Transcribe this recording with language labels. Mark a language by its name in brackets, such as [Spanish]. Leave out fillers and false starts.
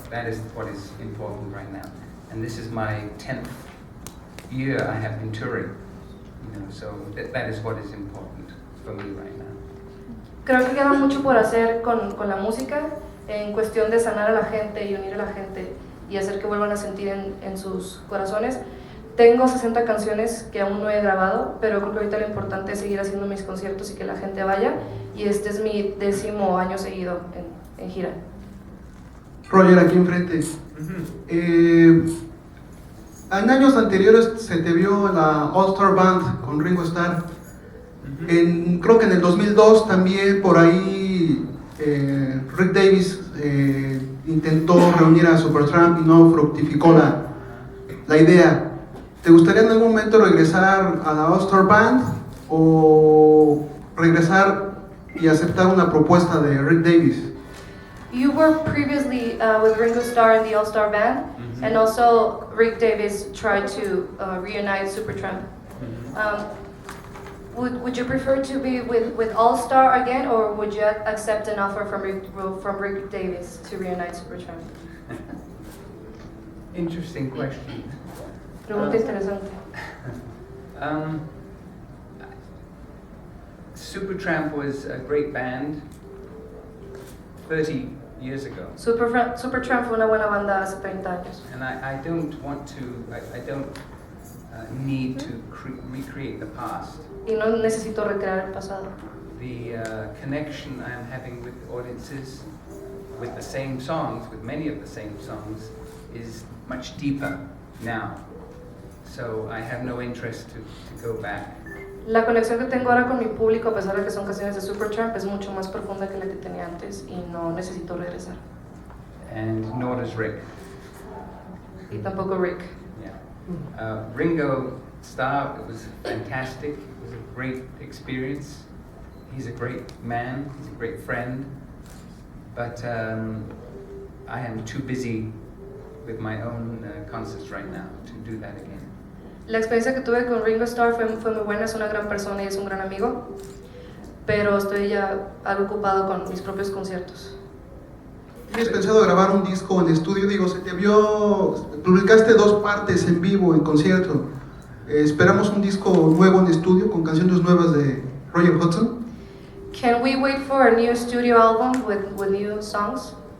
[English] That is what is important right now. And this is my 10th year I have been touring. You know, so that is what is important for me right now. [Spanish] Creo que queda mucho por hacer con la música en cuestión de sanar a la gente y unir a la gente y hacer que vuelvan a sentir en sus corazones. Tengo 60 canciones que aún no he grabado, pero creo que ahorita lo importante es seguir haciendo mis conciertos y que la gente vaya, y este es mi 10º año seguido en gira. Roger, aquí enfrente. En años anteriores se te vio en la All Star Band con Ringo Starr. Creo que en el 2002 también por ahí Rick Davis intentó reunir a SUPERTRAMP y no fructificó la idea. ¿Te gustaría en algún momento regresar a la All Star Band o regresar y aceptar una propuesta de Rick Davis? [English] You were previously with Ringo Starr in the All Star Band, and also Rick Davis tried to reunite SUPERTRAMP. Would you prefer to be with All Star again, or would you accept an offer from Rick Davis to reunite SUPERTRAMP? Interesting question. [Spanish] Pregunta interesante. [English] SUPERTRAMP was a great band 30 years ago. [Spanish] SUPERTRAMP fue una buena banda hace 30 años. [English] And I don't want to, I don't need to recreate the past. [Spanish] Y no necesito recrear el pasado. [English] The connection I'm having with audiences, with the same songs, with many of the same songs, is much deeper now. So I have no interest to go back. [Spanish] La conexión que tengo ahora con mi público, a pesar de que son canciones de SUPERTRAMP, es mucho más profunda que la que tenía antes y no necesito regresar. [English] And nor does Rick. [Spanish] Y tampoco Rick. [English] Yeah. Ringo Starr, it was fantastic. It was a great experience. He's a great man. He's a great friend. But I am too busy with my own concerts right now to do that again. [Spanish] La experiencia que tuve con Ringo Starr fue muy buena, es una gran persona y es un gran amigo, pero estoy ya algo ocupado con mis propios conciertos. ¿Tienes pensado grabar un disco en estudio? Digo, se te vio, publicaste 2 partes en vivo en concierto. ¿Esperamos un disco nuevo en estudio con canciones nuevas de Roger Hodgson? [English] Can we wait for a new studio album with new songs?